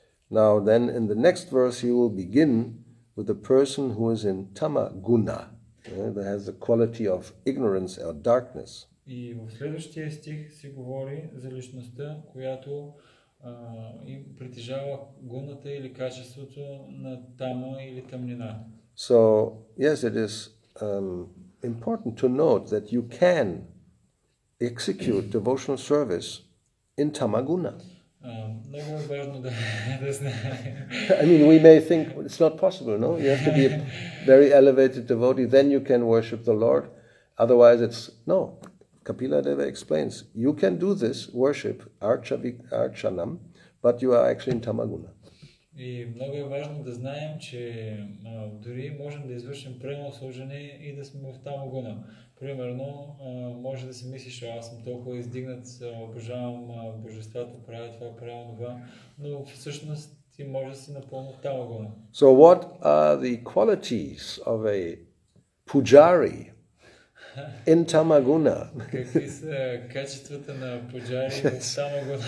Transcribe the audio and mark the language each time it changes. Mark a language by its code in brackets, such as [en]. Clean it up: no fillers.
[en] Now then in the next verse he will begin with the person who is in Tama Guna, that has the quality of ignorance or darkness. [bg] И в следващия стих се говори за личността, която притежава гуната или качеството на тама или тъмнина. [en] So yes, it is important to note that you can execute devotional service in Tamaguna. [bg] Много е важно да знаем. [en] I mean, we may think it's not possible, no? You have to be a very elevated devotee, then you can worship the Lord. Otherwise it's, no. Kapila Deva explains, you can do this worship, archanam, but you are actually in Tamaguna. [bg] И много е важно да знаем, че дори можем да извършим преносложение и да сме в тамагуна. Примерно, може да си мислиш, аз съм толкова издигнат, обожавам божествата, правя това, правя това, но всъщност ти може да си напълно в тамагуна. [en] So what are the qualities of a pujari in Tamaguna? [bg] Какви са качествата на пуджари в тамагуна?